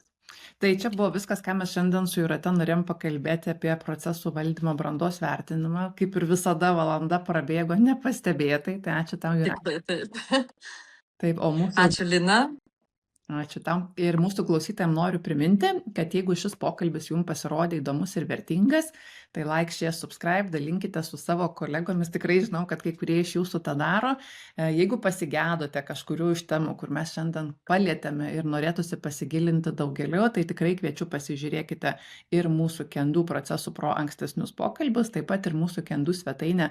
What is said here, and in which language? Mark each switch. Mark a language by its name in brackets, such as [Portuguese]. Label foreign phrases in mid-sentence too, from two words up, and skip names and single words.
[Lithuanian] Tai čia buvo viskas, ką mes šiandien su Jūrate norėjom pakalbėti apie procesų valdymo brandos vertinimą. Kaip ir visada, valanda prabėgo nepastebėtai, tai ačiū tau, Jūrate. Taip, Ačiū, Lina. Ačiū tau. Ir mūsų klausytojams noriu priminti, kad jeigu šis pokalbis jums pasirodė įdomus ir vertingas, tai [English] like, share, subscribe, [Lithuanian] dalinkite su savo kolegomis. Tikrai žinau, kad kai kurie iš jūsų tą daro. Jeigu pasigedote kažkurių iš temų, kur mes šiandien palietėme ir norėtųsi pasigilinti daugeliu, tai tikrai kviečiu pasižiūrėkite ir mūsų Can-Do procesų pro ankstesnius pokalbius, taip pat ir mūsų Can-Do svetainę.